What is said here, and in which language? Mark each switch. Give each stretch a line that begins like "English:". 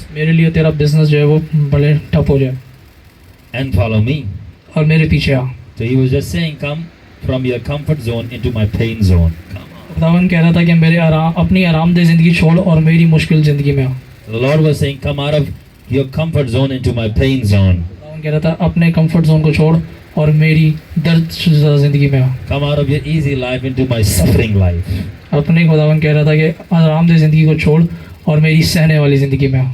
Hindi: मेरे लिए तेरा बिजनेस जो है वो बड़े ठप हो जाए
English: and follow me.
Hindi: और मेरे पीछे आ।
English: So he was just saying, come from your comfort zone into my pain zone. Come on.
Hindi: खुदावन कह रहा था कि मेरे अपनी आरामदेह ज़िंदगी छोड़ और मेरी मुश्किल ज़िंदगी में आ।
English: The Lord was saying, come out of your comfort zone into my pain zone.
Hindi: खुदावन कह रहा था अपने कंफर्ट जोन को छोड़ और मेरी दर्द शुदा ज़िंदगी में आ।
English: Come out of your easy life into my suffering life.
Hindi: अपने खुदावन कह रहा था कि आरामदेह ज़िंदगी को छोड़ और मेरी सहने वाली ज़िंदगी में आ।